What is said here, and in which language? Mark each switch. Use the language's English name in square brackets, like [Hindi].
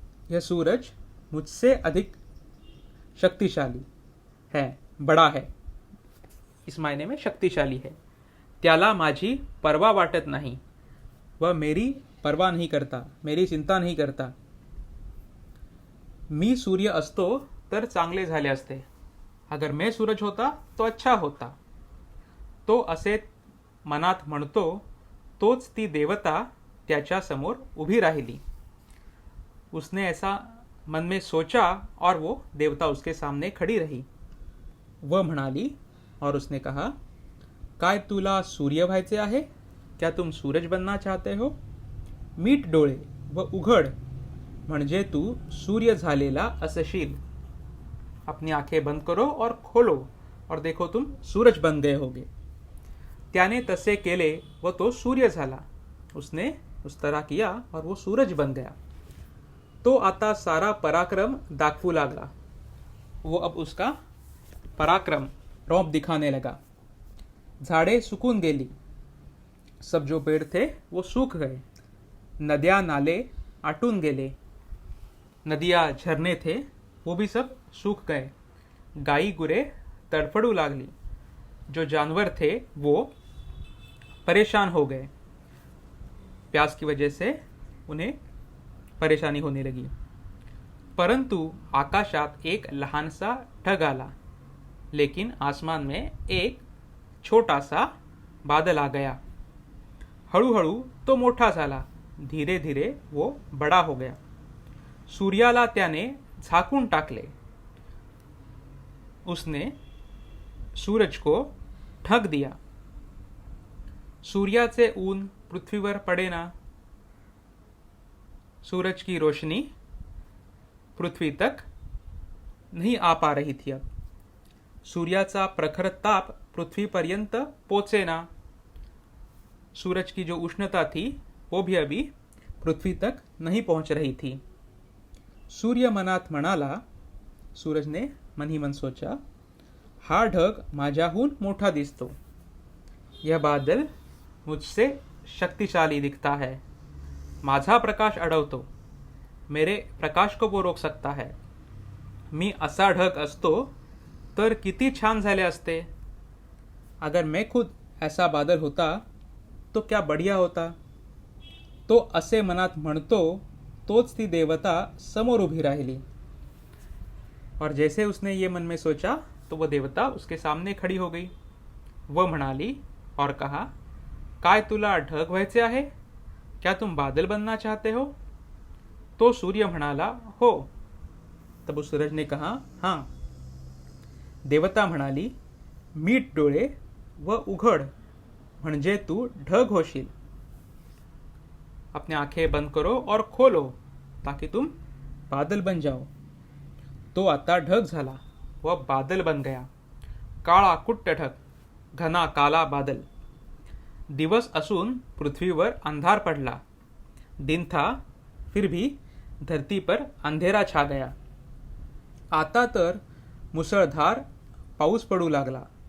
[Hindi] यह सूरज मुझसे अधिक शक्तिशाली है, बड़ा है, इस मायने में शक्तिशाली है। [Marathi] त्याला माझी परवा वाटत नहीं, [Hindi] वह मेरी परवा नहीं करता, मेरी चिंता नहीं करता. [Marathi] मी सूर्य असतो तर चांगले झाले असते. [Hindi] अगर मैं सूरज होता तो अच्छा होता. [Marathi] तो असे मनात म्हणतो तोच ती देवता त्याच्या समोर उभी राहिली. [Hindi] उसने ऐसा मन में सोचा और वो देवता उसके सामने खड़ी रही. [Marathi] वह म्हणाली [Hindi] और उसने कहा, [Marathi] काय तुला सूर्य व्हायचे आहे? [Hindi] क्या तुम सूरज बनना चाहते हो? [Marathi] मीट डोळे व उघड म्हणजे तू सूर्य झालेला असशील. [Hindi] अपनी आंखें बंद करो और खोलो और देखो तुम सूरज बन गए होगे. [Marathi] त्याने तसे केले व तो सूर्य झाला. [Hindi] उसने उस तरह किया और वो सूरज बन गया. [Marathi] तो आता सारा पराक्रम दाखवू लागला. [Hindi] वो अब उसका पराक्रम रौब दिखाने लगा. [Marathi] झाड़े सुकून गेली. [Hindi] सब जो पेड़ थे वो सूख गए. [Marathi] नद्या नाले आटून गेले. [Hindi] नदियाँ झरने थे वो भी सब सूख गए. [Marathi] गाई गुरे तड़फड़ू लागली. [Hindi] जो जानवर थे वो परेशान हो गए. प्यास की वजह से उन्हें परेशानी होने लगी. [Marathi] परंतु आकाशात एक लहानसा ढग आला. [Hindi] लेकिन आसमान में एक छोटा सा बादल आ गया. [Marathi] हळूहळू तो मोठा झाला. [Hindi] धीरे धीरे वो बड़ा हो गया. [Marathi] सूर्याला त्याने झाकून टाकले. [Hindi] उसने सूरज को ढक दिया. [Marathi] सूर्याचे ऊन पृथ्वीवर पडेना. [Hindi] सूरज की रोशनी पृथ्वी तक नहीं आ पा रही थी. अब [Marathi] सूर्याचा प्रखर ताप पृथ्वीपर्यंत पोचेना. [Hindi] सूरज की जो उष्णता थी वो भी अभी पृथ्वी तक नहीं पहुंच रही थी. [Marathi] सूर्य मनात म्हणाला, [Hindi] सूरज ने मन ही मन सोचा, [Marathi] हा ढग माझ्याहून मोठा दिसतो. [Hindi] यह बादल मुझसे शक्तिशाली दिखता है. [Marathi] माझा प्रकाश अडवतो. [Hindi] मेरे प्रकाश को वो रोक सकता है. [Marathi] मी असा ढग असतो तर किती छान झाले असते. [Hindi] अगर मैं खुद ऐसा बादल होता तो क्या बढ़िया होता. [Marathi] तो असे मनात म्हणतो तोच ती देवता समोर उभी राहिली. [Hindi] और जैसे उसने ये मन में सोचा तो वह देवता उसके सामने खड़ी हो गई. [Marathi] वह म्हणाली [Hindi] और कहा, [Marathi] काय तुला ढग व्हायचे आहे? [Hindi] क्या तुम बादल बनना चाहते हो? [Marathi] तो सूर्य म्हणाला, हो. [Hindi] तब उस सूरज ने कहा, हाँ. [Marathi] देवता म्हणाली, मीट डोळे व उघड म्हणजे तू ढग होशील. [Hindi] अपने आंखें बंद करो और खोलो ताकि तुम बादल बन जाओ. [Marathi] तो आता ढग झाला. [Hindi] वह बादल बन गया. [Marathi] काळा कुट्ट ढग, [Hindi] घना काला बादल. [Marathi] दिवस असून पृथ्वीवर अंधार पडला. [Hindi] दिन था फिर भी धरती पर अंधेरा छा गया. [Marathi] आता तर मुसळधार पाऊस पडू लागला.